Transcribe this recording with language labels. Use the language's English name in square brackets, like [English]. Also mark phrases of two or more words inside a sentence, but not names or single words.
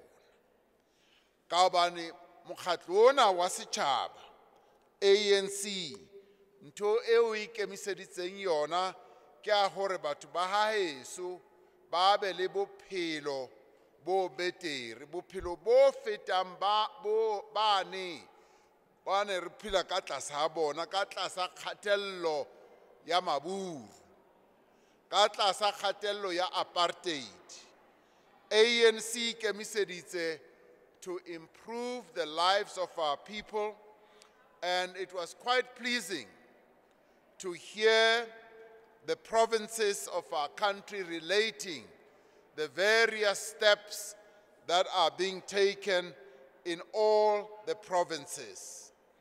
[Southern Sotho] Ka hobane mokgatlo ona wa setjhaba ANC ntho eo e ikemiseditseng yona ke a hore batho ba haheso ba be le bophelo bo betere, bophelo bo fetang bane re phela ka tlasa ha bona, ka tlasa kgatello ya maburu, ka tlasa kgatello ya apartheid. [English] ANC ikemiseditse to improve the lives of our people, and it was quite pleasing to hear the provinces of our country relating the various steps that are being taken in all the provinces.